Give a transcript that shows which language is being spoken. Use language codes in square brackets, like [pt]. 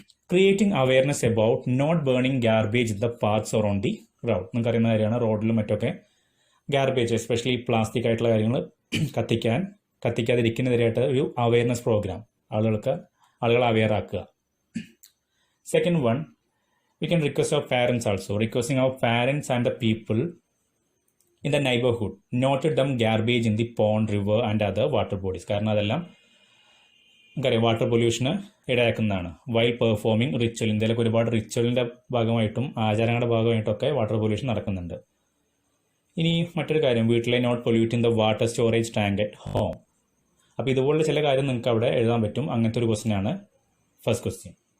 [en] Creating awareness about not burning garbage in the parks or on the road. [ml] നിങ്ങൾക്ക് അറിയുന്ന കാര്യമാണ്, റോഡിലും മറ്റൊക്കെ ഗാർബേജ് എസ്പെഷ്യലി പ്ലാസ്റ്റിക് ആയിട്ടുള്ള കാര്യങ്ങൾ കത്തിക്കാതിരിക്കുന്നതിനായിട്ട് ഒരു അവയർനെസ് പ്രോഗ്രാം ആളുകളെ അവെയർ ആക്കുക. [en] Second one, we can request our parents also. Requesting our parents and the people in the neighborhood noted them garbage in the pond, river and other water bodies. [ml] കാരണം അതെല്ലാം നമുക്കറിയാം water പൊല്യൂഷന് ഇടയാക്കുന്നതാണ്. [en] while performing ritual, [ml] ഇന്ത്യയിലൊക്കെ ഒരുപാട് റിച്വലിൻ്റെ ഭാഗമായിട്ടും ആചാരങ്ങളുടെ ഭാഗമായിട്ടൊക്കെ water pollution നടക്കുന്നുണ്ട്. ഇനി മറ്റൊരു കാര്യം, വീട്ടിലെ [en] Not polluting the water storage tank at home. [ml] അപ്പോൾ ഇതുപോലുള്ള ചില കാര്യം നിങ്ങൾക്ക് അവിടെ എഴുതാൻ പറ്റും. അങ്ങനത്തെ ഒരു ക്വസ്റ്റ്യൻ ആണ് ഫസ്റ്റ് ക്വസ്റ്റ്യൻ.